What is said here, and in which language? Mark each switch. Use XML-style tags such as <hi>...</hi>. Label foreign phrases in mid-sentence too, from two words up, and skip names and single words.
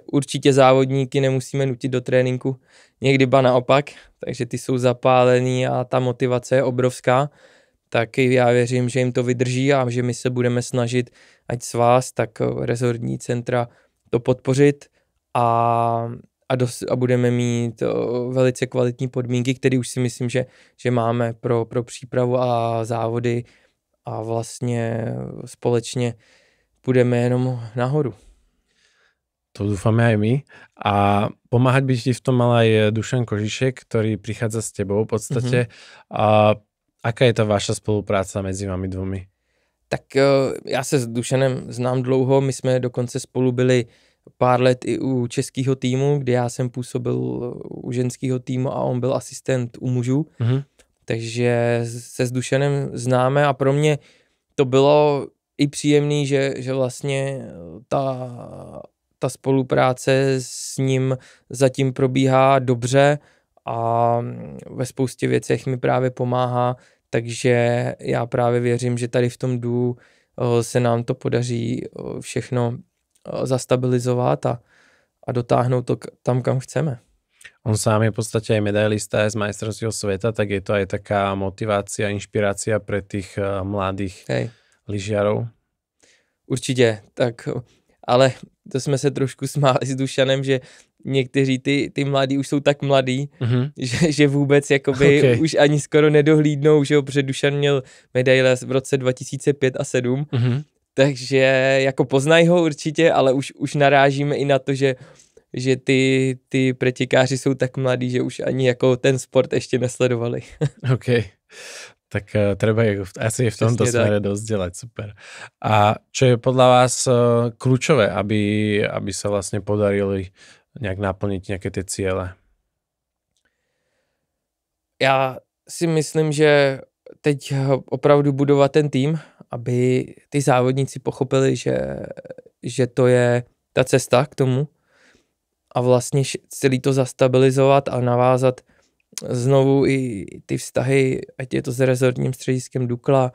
<cs>určitě závodníky nemusíme nutit do tréninku, někdy ba naopak, takže ty jsou zapálení a ta motivace je obrovská, tak já věřím, že jim to vydrží a že my se budeme snažit, ať s vás, tak rezortní centra to podpořit a budeme mít velice kvalitní podmínky, které už si myslím, že máme pro přípravu a závody a vlastně společně půjdeme jenom nahoru.</cs> <sk>To dúfame aj my. A pomáhať by ti v tom mal aj Dušan Kožišek, ktorý prichádza s tebou v podstate. A aká je ta vaša spolupráca mezi vami dvomi?</sk> <cs>Tak já se s Dušanem znám dlouho, my jsme dokonce spolu byli pár let i u českého týmu, kde já jsem působil u ženského týmu a on byl asistent u mužů, takže se s Dušanem známe a pro mě to bylo i příjemný, že vlastně ta spolupráce s ním zatím probíhá dobře a ve spoustě věcech mi právě pomáhá, takže já právě věřím, že tady v tom DUU se nám to podaří všechno zastabilizovat a dotáhnout to tam, kam chceme.</cs> <sk>On sám je v podstate aj medailista z majstrovstiev sveta, tak je to aj taká motivácia, inšpirácia pre tých mladých lyžiarov?</sk> <cs>Určitě, tak, ale to jsme se trošku smáli s Dušanem, že někteří ty mladí už jsou tak mladí, že vůbec jakoby už ani skoro nedohlídnou, že jo, protože Dušan měl medaile v roce 2005 a 2007, takže jako poznají ho určitě, ale už narážíme i na to, že ty pretěkáři jsou tak mladí, že už ani jako ten sport ještě nesledovali.</cs> <sk>OK. Tak treba ich asi v tomto</sk> <cs>Přesně</cs> <sk>smere dosť delať, super. A čo je podľa vás kľúčové, aby sa vlastne podarili nejak naplniť nejaké tie ciele?</sk> <cs>Já si myslím, že teď opravdu budovat ten tým, aby ty závodníci pochopili, že to je ta cesta k tomu a vlastně celý to zastabilizovat a navázat znovu i ty vztahy, ať je to s rezortním střediskem Dukla,</cs>